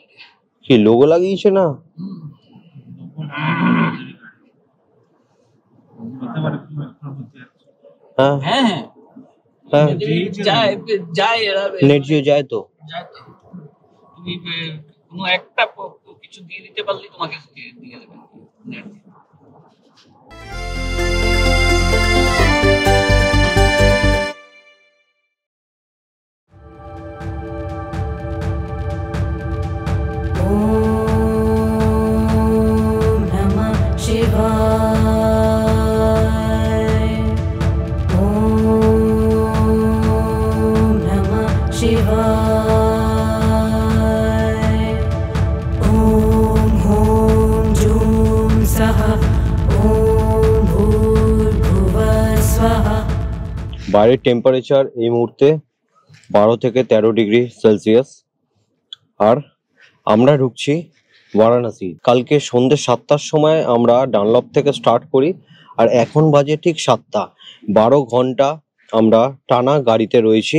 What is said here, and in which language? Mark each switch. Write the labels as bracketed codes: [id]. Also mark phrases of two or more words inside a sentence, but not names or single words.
[bn] কি লোগো লাগিয়েছে না? হ্যাঁ হ্যাঁ হ্যাঁ হ্যাঁ, যায় এরা, নেট জিও যায় তো। যায় তো। তুমি কোনো একটা কিছু দিয়ে দিতে পারলে তোমাকে দিয়ে দেবে নেট। [sa] ओम् नमः शिवाय. ओम् नमः शिवाय. ओम् हौं जूं सः. ओम् भूर्भुवः स्वाहा. [bn] বাইরের টেম্পারেচার এই মুহূর্তে 12 থেকে 13 ডিগ্রি সেলসিয়াস। আর আমরা ঢুকছি বারাণসী। কালকে সন্ধ্যে 7টার সময় আমরা ডানলপ থেকে স্টার্ট করি আর এখন বাজে ঠিক 7টা। 12 ঘন্টা আমরা টানা গাড়িতে রয়েছি।